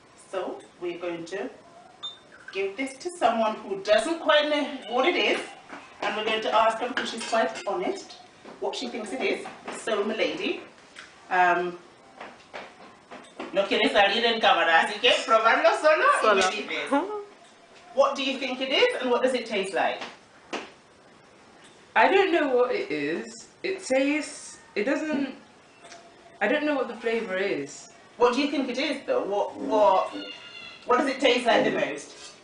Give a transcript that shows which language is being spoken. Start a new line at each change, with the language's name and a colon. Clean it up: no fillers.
English: So we're going to give this to someone who doesn't quite know what it is. And we're going to ask her, because she's quite honest, what she thinks it is. So, my lady,
Spanish: no quieres salir en cámara, así que probarlo solo y me dices.
English: What do you think it is, and what does it taste like? I don't know what it is. It says, it doesn't, I don't know what the flavour is. What do you think it is, though? What does it taste like the most?